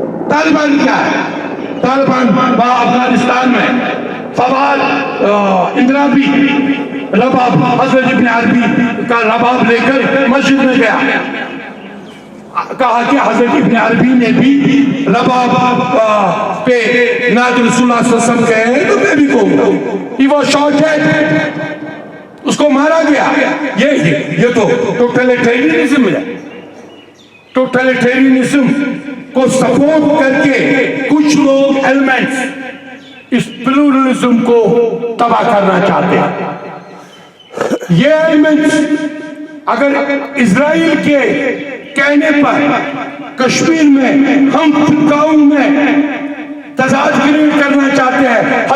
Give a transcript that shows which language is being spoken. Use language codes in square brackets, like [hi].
[hi] तालिबान क्या है, तालिबान अफगानिस्तान में फवाद इंदिराबी रबाब, हजरत इब्न अरबी का रबाब लेकर मस्जिद में गया, कहा कि हजरत इब्न अरबी ने भी रबाब पे नात रसूलुल्लाह सल्लल्लाहु अलैहि वसल्लम कहे, तो मैं भी कहूंगा। [en] He was shot dead, [hi] उसको मारा गया। ये तो टोटलिटेरियनिज्म है। टोटलिटेरियनिज्म को सपोर्ट करके कुछ लोग एलिमेंट्स इस प्लूरलिज्म को तबाह करना चाहते हैं। ये एलिमेंट्स अगर इजराइल के कहने पर कश्मीर में हम फिरकाओं में तजाद क्रिएट करना चाहते हैं।